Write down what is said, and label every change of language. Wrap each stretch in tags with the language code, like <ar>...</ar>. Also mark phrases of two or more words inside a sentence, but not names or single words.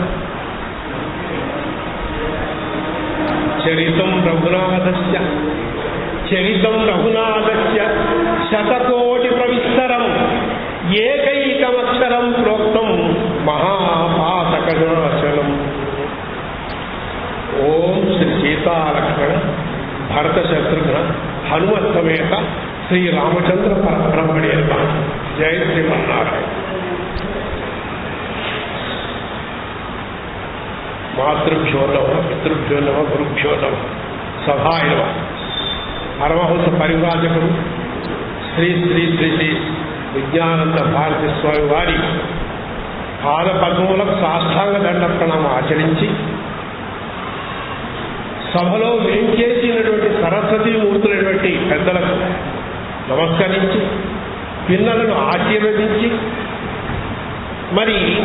<sa>चरितं रघुनाथस्य शतकोटिप्रविस्तरम् एकैकमक्षरं प्रोक्तं महापातकनाशनम् ओम श्री सीतालक्ष्मण भरत शत्रुघ्न हनुमत समेत श्री रामचंद्र परब्रह्मणे नमः। जय श्रीमन्नारायण। मातृभ्यो नमः, पितृभ्यो नमः, गुरुभ्यो नमः, सभाय नमः।</sa> <te>परमहंस परिव्राजकुడు శ్రీ శ్రీ శ్రీ శ్రీ విజ్ఞానంద భారతి స్వామి వారి పాదపద్మములకు సాష్టాంగ దండ ప్రణామం ఆచరించి సభలో వేంచేసినటువంటి సరస్వతీమూర్తులైనటువంటి పెద్దలకు నమస్కరించి పిల్లలను ఆశీర్వదించి మరి</te>